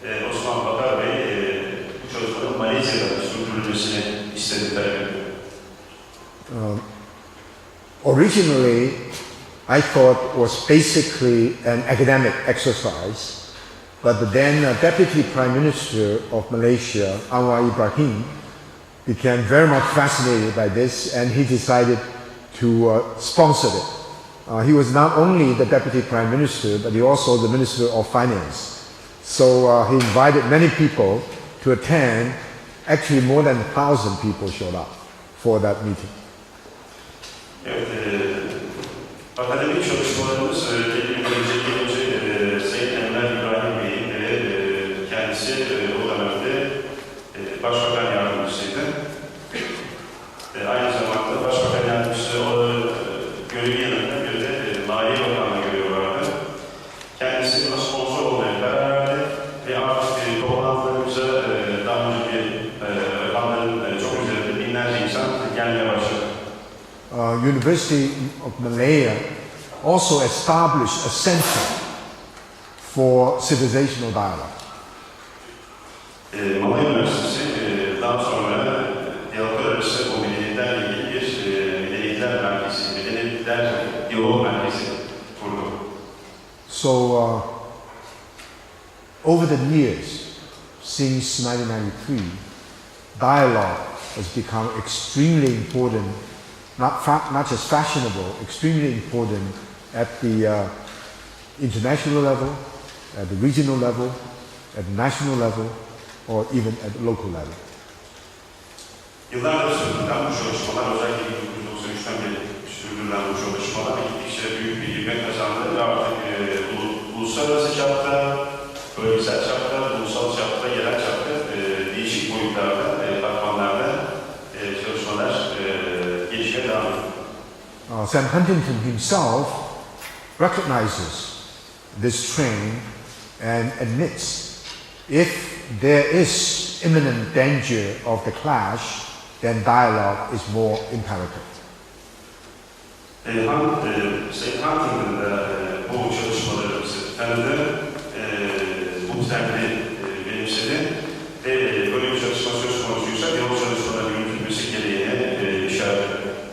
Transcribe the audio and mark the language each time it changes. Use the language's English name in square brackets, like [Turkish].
[Turkish] Osman Bakar Bey bu çalışmanın Malezya'da sürdürülmesini istedi, talep ediyor. [English] originally I thought was basically an academic exercise, but the then Deputy Prime Minister of Malaysia, Anwar Ibrahim, became very much fascinated by this, and he decided to sponsor it. He was not only the Deputy Prime Minister, but he also the Minister of Finance. So he invited many people to attend. Actually, more than 1,000 people showed up for that meeting. [Turkish] Evet, akademik çalışmalarımız gelince Sayın Enver İbrahim Bey'in kendisi o dönemde Başbakan Yardımcısıydı. Aynı zamanda Başbakan Yardımcısı görevi yanında bir de Maliye Bakanlığı görevi vardı. Kendisi buna sponsor olmaya karar verdi ve artık toplantılarımıza daha önce bir rakamların çok üzerinde binlerce insan gelmeye başladı. [English] University of Malaya also established a center for civilizational dialogue. [Turkish] Malaya Üniversitesi daha sonra diyaloglar arası o medeniyetlerle ilgili bir medeniyetler merkezi, medeniyetler diyalog merkezi kurdu. [English] So over the years, since 1993, dialogue has become extremely important, not just fashionable, extremely important at the international level, at the regional level, at the national level, or even at the local level. [Turkish] Yıllardır sürdürülen bu çalışmalar, özellikle 1993'ten beri sürdürülen bu çalışmalar gittikçe büyük bir ivme kazandı ve artık uluslararası çapta, bölgesel çapta, ulusal çapta, yerel çapta değişik boyutlarda, katmanlarda çalışmalar gelişmeye devam ediyor. [English] Sam Huntington himself recognizes this trend and admits if there is imminent danger of the clash, then dialogue is more imperative. [Turkish] Sayın Huntington da bu çalışmalarımızı tanıdı, bu trendi benimsedi ve böyle bir çalışma söz konusuysa diyalog çalışmaları yürütülmesi gereğine işaret etti.